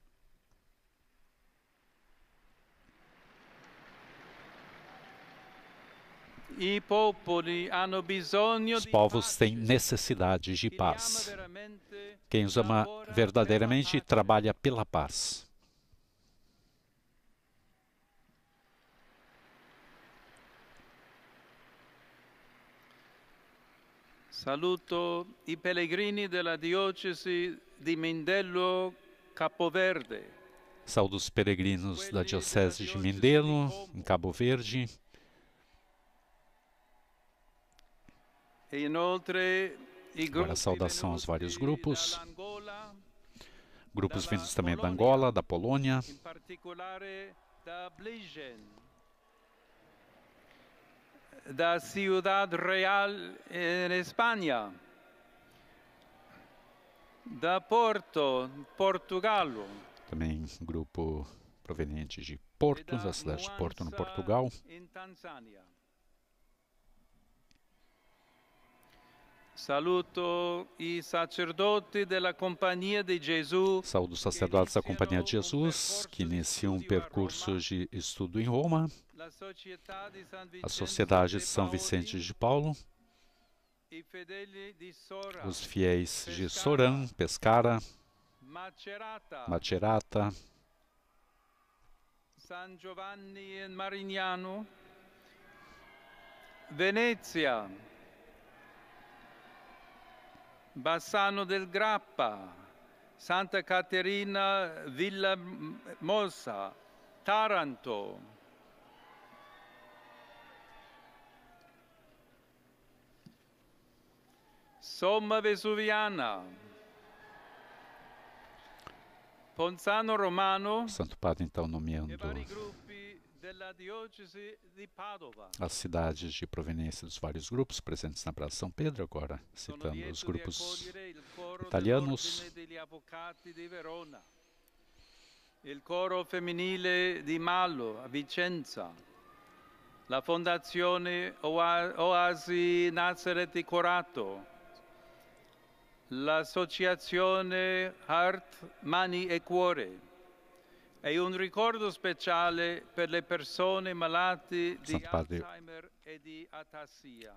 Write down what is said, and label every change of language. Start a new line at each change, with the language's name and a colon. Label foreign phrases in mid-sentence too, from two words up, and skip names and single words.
Portuguese: Os povos têm necessidade de paz. Quem os ama verdadeiramente trabalha pela paz.
Italian: Saluto i pellegrini della diocesi di Mindelo, Capo Verde.
Portuguese: Saúdo os peregrinos da Diocese de Mindelo, em Cabo Verde. Agora a saudação aos vários grupos. Grupos vindos também da Angola, da Polônia. Da Ciudad Real em Espanha, da Porto, Portugal. Também um grupo proveniente de Porto, da cidade de Porto, no Portugal.
Italian: Saluto i sacerdoti della Compagnia di Gesù.
Portuguese: Saúdo os sacerdotes da Companhia de Jesus, que iniciam um percurso de estudo em Roma. A Sociedade de São Vicente de Paulo. Os fiéis de Sorã, Pescara, Macerata, San Giovanni e Marignano, Venezia, Bassano del Grappa, Santa Caterina Villamosa, Taranto. Somma Vesuviana, Ponzano Romano, Santo Padre, então, nomeando as cidades de proveniência dos vários grupos presentes na Praça São Pedro, agora citando os grupos italianos.
Italian: Il coro femminile di Malo, a Vicenza, la Fondazione Oasi Nazareth di Corato, l'Associazione Heart, Mani e Cuore, e un ricordo speciale per le persone malate di Alzheimer e di atassia.